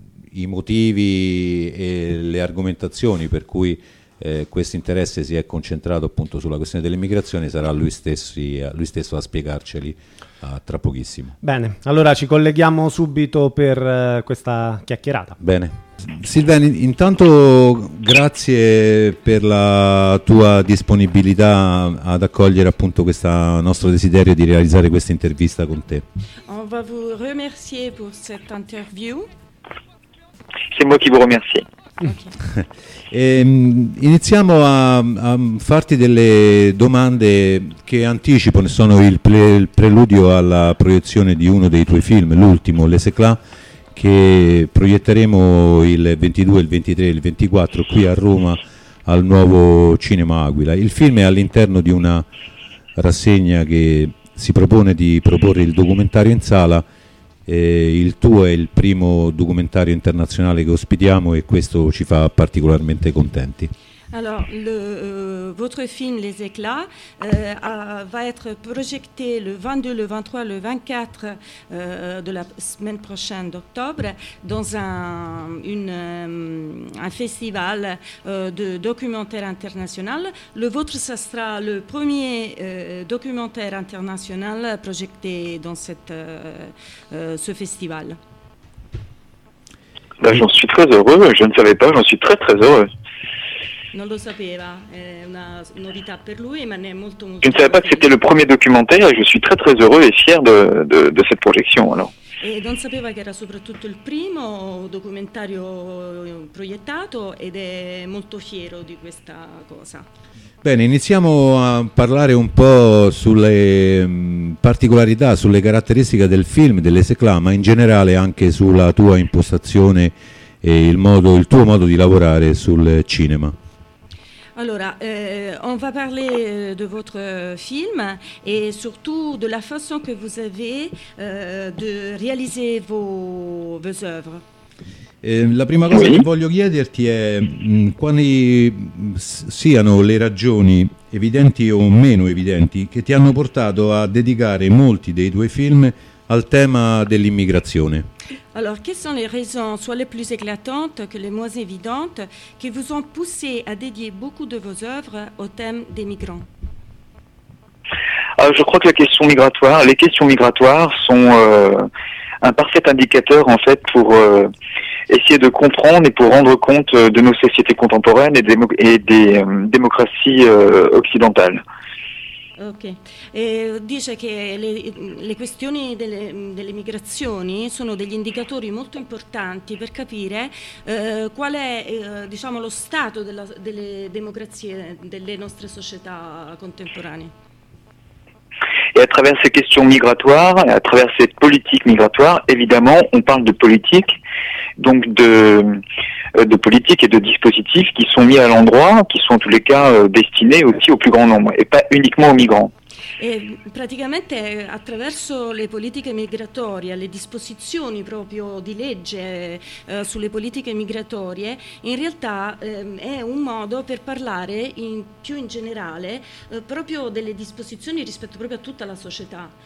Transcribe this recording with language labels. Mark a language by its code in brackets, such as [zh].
[it] I motivi e le argomentazioni per cui questo interesse si è concentrato appunto sulla questione dell'immigrazione sarà lui stesso a spiegarceli tra pochissimo. Bene, allora ci colleghiamo subito per questa chiacchierata. Bene. Sylvain, intanto grazie per la tua disponibilità ad accogliere appunto questo nostro desiderio di realizzare questa intervista con te. [fr] On va vous remercier pour cette interview. C'est moi qui vous remercie. [it] E, iniziamo a farti delle domande che anticipano, sono il preludio alla proiezione di uno dei tuoi film, l'ultimo, Les Éclats, che proietteremo il 22, il 23 e il 24 qui a Roma al Nuovo Cinema Aquila. Il film è all'interno di una rassegna che si propone di proporre il documentario in sala. Il tuo è il primo documentario internazionale che ospitiamo e questo ci fa particolarmente contenti. [fr] Alors, votre film Les Éclats va être projeté le 22, le 23, le 24 de la semaine prochaine d'octobre dans un festival de documentaire international. Le vôtre, ça sera le premier documentaire international projeté dans ce festival. Là, j'en suis très heureux, je ne savais pas, j'en suis très très heureux. [it] Non lo sapeva, è una novità per lui, ma ne è molto molto. [fr] Je ne savais pas que c'était le premier documentaire et je suis très très heureux et fier de cette projection alors. [it] E non sapeva che era soprattutto il primo documentario proiettato ed è molto fiero di questa cosa. Bene, iniziamo a parlare un po' sulle particolarità, sulle caratteristiche del film, dell'Esecla, ma in generale anche sulla tua impostazione e il tuo modo di lavorare sul cinema. [fr] Alors, on va parler de votre film et surtout de la façon que vous avez de réaliser vos œuvres. [it] La prima cosa che voglio chiederti è quali siano le ragioni, evidenti o meno evidenti, che ti hanno portato a dedicare molti dei tuoi film al tema dell'immigrazione. [fr] Alors, quelles sont les raisons, soit les plus éclatantes que les moins évidentes, qui vous ont poussé à dédier beaucoup de vos œuvres au thème des migrants? Je crois que les questions migratoires sont un parfait indicateur, en fait, pour essayer de comprendre et pour rendre compte de nos sociétés contemporaines et des démocraties occidentales. [it] Ok, dice che le questioni delle migrazioni sono degli indicatori molto importanti per capire qual è diciamo lo stato delle democrazie delle nostre società contemporanee. [fr] Et à travers ces questions migratoires, à travers cette politique migratoire, évidemment, on parle de politique, donc de politique et de dispositifs qui sont mis à l'endroit, qui sont en tous les cas destinés aussi au plus grand nombre, et pas uniquement aux migrants. [it] E praticamente attraverso le politiche migratorie, le disposizioni proprio di legge sulle politiche migratorie, in realtà è un modo per parlare più in generale proprio delle disposizioni rispetto proprio a tutta la società.